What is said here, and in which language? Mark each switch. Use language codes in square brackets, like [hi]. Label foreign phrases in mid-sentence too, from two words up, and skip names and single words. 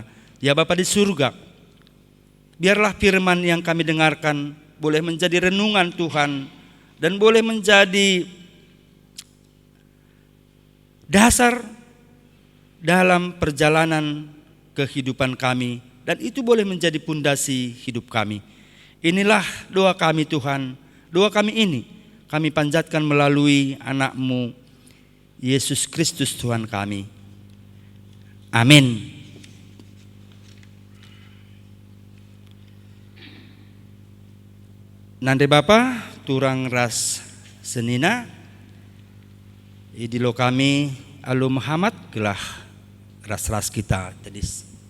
[id] Ya Bapa di surga, biarlah firman yang kami dengarkan boleh menjadi renungan Tuhan dan boleh menjadi dasar dalam perjalanan kehidupan kami, dan itu boleh menjadi pondasi hidup kami. Inilah doa kami Tuhan. Doa kami ini kami panjatkan melalui anak-Mu Yesus Kristus Tuhan kami. Amin. [btx] Nande Bapa turang ras senina idilo kami alu Muhammad gelah ras-ras kita tadi.